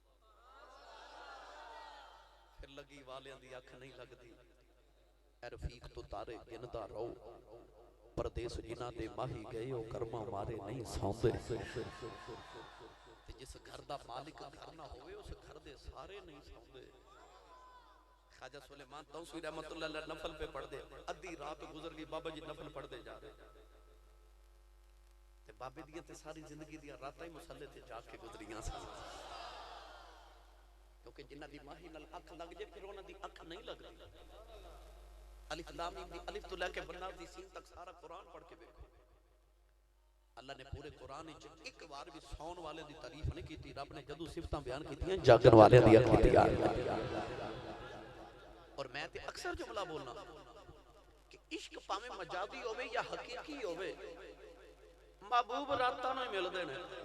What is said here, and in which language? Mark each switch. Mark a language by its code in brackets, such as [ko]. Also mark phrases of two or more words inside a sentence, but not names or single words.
[pa] پھر لگی والیاں دی اکھ نہیں لگدی رفیق تو تارے گندا رہو پردیس جنہاں دے ماہی گئے او کرماں مارے نہیں سوندے. تے جس گھر دا مالک گھر نہ ہووے اس گھر دے سارے نہیں سوندے. خواجہ سلیمان توسوی [ar] رحمة الله عليه [pa] نفل پے پڑھدے ادھی رات گزر گئی بابا جی نفل پڑھدے جا رہے تے بابے دیاں تے ساری زندگی دیاں راتاں ہی مصلے تے جاگ کے گزریاں سن کیونکہ جنہاں دی ماہی نال اکھ لگ جے پھر اونہاں دی اکھ نہیں لگدی. [ar] ألف لام ميم [pa] الف تو لیکے بناس دی سین تک سارا قرآن پڑھ کے دیکھو اللہ نے پورے قرآن وچ ایک بار بھی سون والے دی تعریف نہیں کیتی. رب نے جدوں صفتاں بیان کیتیاں جاگن والے دی کیتیاں۔ اور میں تے اکثر جملہ بولنا کہ عشق بھاویں مجادی ہووے یا حقیقی ہووے محبوب راتاں نوں ملدے نے.